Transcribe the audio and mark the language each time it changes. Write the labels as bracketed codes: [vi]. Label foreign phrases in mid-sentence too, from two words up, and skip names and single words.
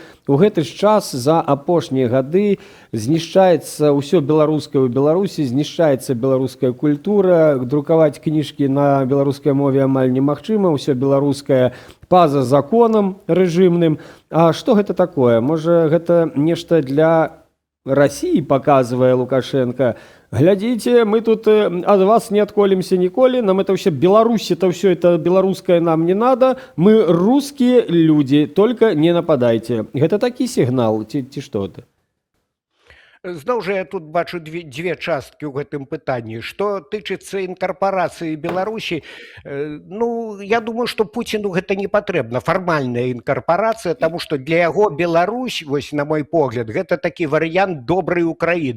[be] У гэты ж час за апошнія гады знішчаецца ўсё беларускае ў Беларусі, знішчаецца беларуская культура, друкаваць кніжкі на беларускай мове амаль немагчыма, ўсё беларускае па-за законам рэжымным. А што гэта такое? [ru] Можа, гэта нешта для России, показывая Лукашенко: глядите, мы тут от вас не отколемся николи, нам это вообще Беларусь, это все это белорусское нам не надо, мы русские люди, только не нападайте. Это такой сигнал, ці что это? [be] Зноў жа я тут бачу дзве часткі ў гэтым пытанні. Што тычыцца інкарпарацыі Беларусі, ну, я думаю, што Пуціну гэта не патрэбна, фармальная інкарпарацыя, таму што для яго Беларусь, вось на мой погляд, гэта такі варыянт добрай Украіны.